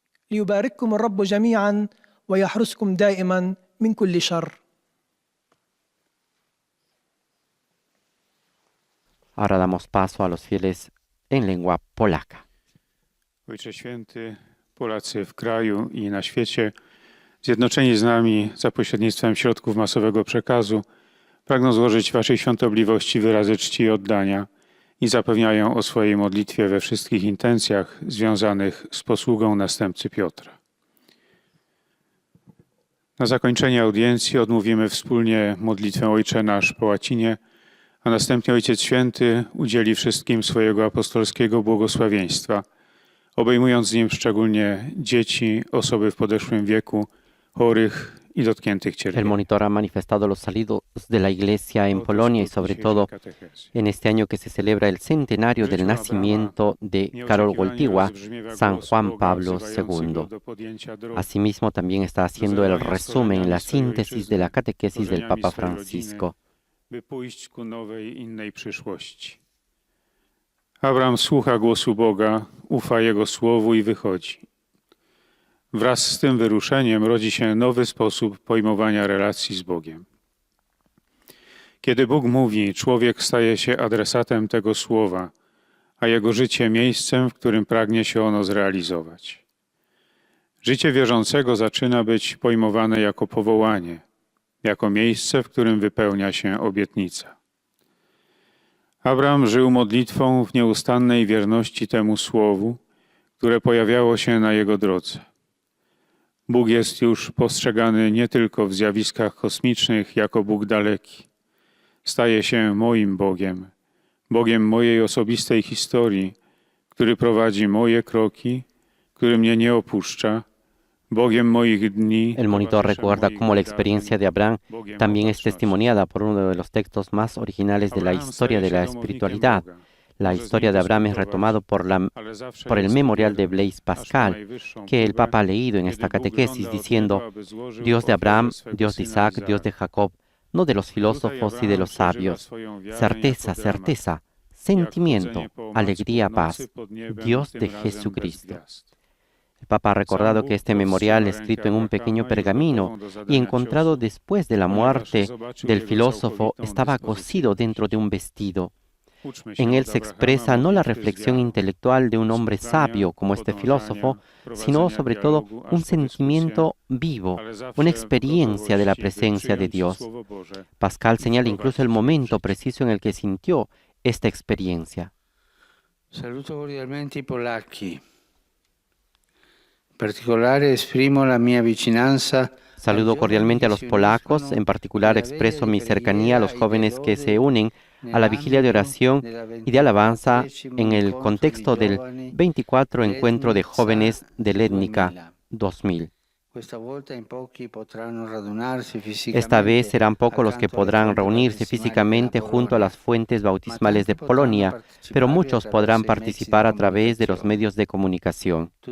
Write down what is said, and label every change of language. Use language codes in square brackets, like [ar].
[ar] ليبارككم الرب جميعا ويحرسكم دائما من كل شر. [es] Ahora damos paso a los fieles en lengua polaca. [pl] Ojcze Święty, Polacy w kraju i na świecie, zjednoczeni z nami za pośrednictwem środków masowego przekazu, pragną złożyć Waszej świątobliwości wyrazy czci i oddania i zapewniają o swojej modlitwie we wszystkich intencjach związanych z posługą następcy Piotra. Na zakończenie audiencji odmówimy wspólnie modlitwę Ojcze Nasz po łacinie, a następnie Ojciec Święty udzieli wszystkim swojego apostolskiego błogosławieństwa, obejmując nim szczególnie dzieci, osoby w podeszłym wieku, chorych i dotkniętych [es] El [pl] cierpieniem. [es] monitor ha manifestado los saludos de la Iglesia en Polonia y sobre todo en este año que se celebra el centenario del nacimiento de Karol Wojtyła, San Juan Pablo II. Asimismo, también está haciendo el resumen, la síntesis de la catequesis del Papa Francisco. [pl] By pójść ku nowej, innej przyszłości. Abraham słucha głosu Boga, ufa Jego słowu i wychodzi. Wraz z tym wyruszeniem rodzi się nowy sposób pojmowania relacji z Bogiem. Kiedy Bóg mówi, człowiek staje się adresatem tego słowa, a jego życie miejscem, w którym pragnie się ono zrealizować. Życie wierzącego zaczyna być pojmowane jako powołanie, jako miejsce, w którym wypełnia się obietnica. Abraham żył modlitwą w nieustannej wierności temu słowu, które pojawiało się na jego drodze. Bóg jest już postrzegany nie tylko w zjawiskach kosmicznych jako Bóg daleki. Staje się moim Bogiem, Bogiem mojej osobistej historii, który prowadzi moje kroki, który mnie nie opuszcza, Bogiem moich dni. [es] El monitor recuerda cómo la experiencia de Abraham también es testimoniada por uno de los textos más originales de la historia de la espiritualidad. La historia de Abraham es retomado por el memorial de Blaise Pascal, que el Papa ha leído en esta catequesis, diciendo, Dios de Abraham, Dios de Isaac, Dios de Jacob, no de los filósofos y de los sabios. Certeza, certeza, sentimiento, alegría, paz. Dios de Jesucristo. El Papa ha recordado que este memorial, escrito en un pequeño pergamino y encontrado después de la muerte del filósofo, estaba cosido dentro de un vestido. En él se expresa no la reflexión intelectual de un hombre sabio como este filósofo, sino sobre todo un sentimiento vivo, una experiencia de la presencia de Dios. Pascal señala incluso el momento preciso en el que sintió esta experiencia. [it] Saluto cordialmente i polacchi. In particolare esprimo la mia vicinanza. [es] Saludo cordialmente a los polacos, en particular expreso mi cercanía a los jóvenes que se unen a la vigilia de oración y de alabanza en el contexto del 24 Encuentro de Jóvenes de Létnica 2000. Esta vez serán pocos los que podrán reunirse físicamente junto a las fuentes bautismales de Polonia, pero muchos podrán participar a través de los medios de comunicación.